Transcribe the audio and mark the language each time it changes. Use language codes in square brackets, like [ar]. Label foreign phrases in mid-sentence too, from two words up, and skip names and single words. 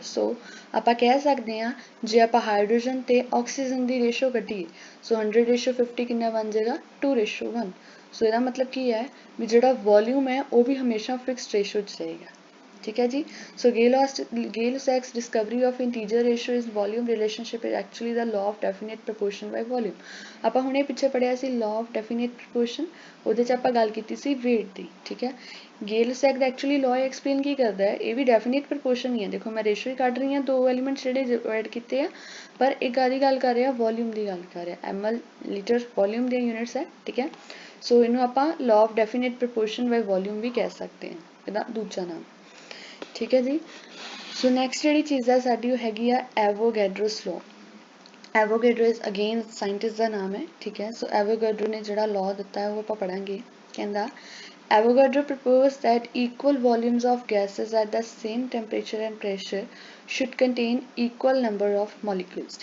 [pa] ਸੋ ਆਪਾਂ ਕਹਿ ਸਕਦੇ ਹਾਂ ਜੇ ਆਪਾਂ ਹਾਈਡਰੋਜਨ ਅਤੇ ਆਕਸੀਜਨ ਦੀ ਰੇਸ਼ੋ ਕੱਢੀਏ, ਸੋ 100:50 ਕਿੰਨਾ ਬਣ ਜਾਏਗਾ 2:1। ਸੋ ਇਹਦਾ ਮਤਲਬ ਕੀ ਹੈ ਵੀ ਜਿਹੜਾ ਵੋਲਿਊਮ ਹੈ ਉਹ ਵੀ ਹਮੇਸ਼ਾ ਫਿਕਸਡ ਰੇਸ਼ੋ 'ਚ ਰਹੇਗਾ। ਠੀਕ ਹੈ ਜੀ। [en] ਸੋ ਗੇ-ਲੁਸੈਕਸ discovery of integer ratio is volume relationship is actually the law of definite proportion by volume। [pa] ਆਪਾਂ ਹੁਣੇ ਪਿੱਛੇ ਪੜ੍ਹਿਆ ਸੀ [en] law of definite proportion, [pa] ਉਹਦੇ 'ਚ ਆਪਾਂ ਗੱਲ ਕੀਤੀ ਸੀ weight ਦੀ। ਠੀਕ ਹੈ, ਗੇ-ਲੁਸੈਕ ਦਾ [en] actually law explain [pa] ਕੀ ਕਰਦਾ ਹੈ, ਇਹ ਵੀ [en] definite proportion [pa] ਹੀ ਹੈ। ਦੇਖੋ ਮੈਂ ਰੇਸ਼ੋ ਹੀ ਕੱਢ ਰਹੀ ਹਾਂ, ਦੋ ਐਲੀਮੈਂਟਸ ਜਿਹੜੇ ਐਡ ਕੀਤੇ ਆ, ਪਰ ਇਹ ਕਾਹਦੀ ਗੱਲ ਕਰ ਰਿਹਾ, ਵੋਲਿਊਮ ਦੀ ਗੱਲ ਕਰ ਰਿਹਾ। ml ਲੀਟਰ ਵੋਲਿਊਮ ਦੀਆਂ ਯੂਨਿਟਸ ਹੈ। ਠੀਕ ਹੈ, ਸੋ ਇਹਨੂੰ ਆਪਾਂ [en] law of definite proportion by volume [pa] ਵੀ ਕਹਿ ਸਕਦੇ ਹਾਂ, ਇਹਦਾ ਦੂਜਾ ਨਾਮ। ਠੀਕ ਹੈ ਜੀ। ਸੋ ਨੈਕਸਟ ਜਿਹੜੀ ਚੀਜ਼ ਹੈ ਸਾਡੀ ਉਹ ਹੈਗੀ ਆ ਐਵੋਗੈਡਰੋਸ ਲਾਅ। ਐਵੋਗੈਡਰੋ [en] is again [pa] ਸਾਇੰਟਿਸਟ ਦਾ ਨਾਮ ਹੈ। ਠੀਕ ਹੈ, ਸੋ ਐਵੋਗੈਡਰੋ ਨੇ ਜਿਹੜਾ ਲਾਅ ਦਿੱਤਾ ਹੈ ਉਹ ਆਪਾਂ ਪੜ੍ਹਾਂਗੇ। ਕਹਿੰਦਾ [en] ਐਵੋਗੈਡਰੋ proposed that equal volumes of gases at the same temperature and pressure should contain equal number of molecules.